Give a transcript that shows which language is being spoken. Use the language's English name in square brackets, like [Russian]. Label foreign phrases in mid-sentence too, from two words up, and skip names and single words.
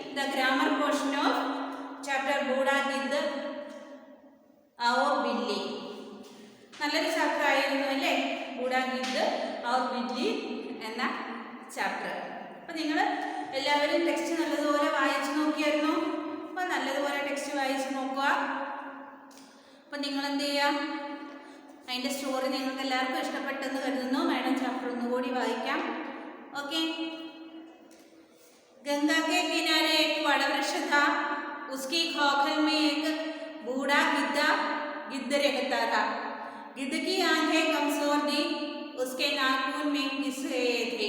[English] grammar portion of chapter Buddha Gid और बिल्ली. [Malayalam] നല്ലൊരു ചാപ്റ്റർ ആയിരുന്നു അല്ലേ? ബൂഡ ഗിദ് और बिल्ली എന്ന ചാപ്റ്റർ. അപ്പോൾ നിങ്ങൾ എല്ലാവരും ടെക്സ്റ്റ് നല്ലതുപോലെ വായിച്ചു നോക്കിയായിരുന്നു. അപ്പോൾ നല്ലതുപോലെ ടെക്സ്റ്റ് വായിച്ച് നോക്കുക. അപ്പോൾ നിങ്ങൾ എന്ത് ചെയ്യുക? അതിൻ്റെ സ്റ്റോറി നിങ്ങൾക്ക് എല്ലാവർക്കും ഇഷ്ടപ്പെട്ടെന്ന് കരുതുന്നു. मैडम ചാപ്റ്റർ ഒന്നുകൂടി വായിക്കാം. [Hindi] ओके. गंगा के किनारे एक बड़ा वृक्ष था. उसकी खोखल में एक बूढ़ा गिद्ध रहता था. गिद्ध की आंखें कमजोर थी. उसके नाखून में घिस गए थे.